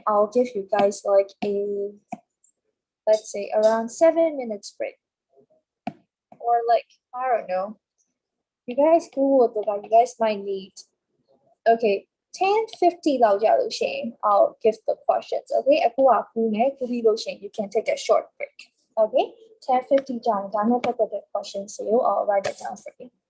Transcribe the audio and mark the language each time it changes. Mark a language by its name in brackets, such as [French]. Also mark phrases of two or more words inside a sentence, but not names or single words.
[English] I'll give you guys like a let's say around 7 minutes break. Or like I don't know. You guys Google that you guys might need. Okay. 10:50 I'll give the questions. Okay, you can take a short break. Okay, 10:50 [Burmese] ကြာရင်ဒါနဲ့ပတ်သက်တဲ့ questions တွေကို [English] I'll write it down for you.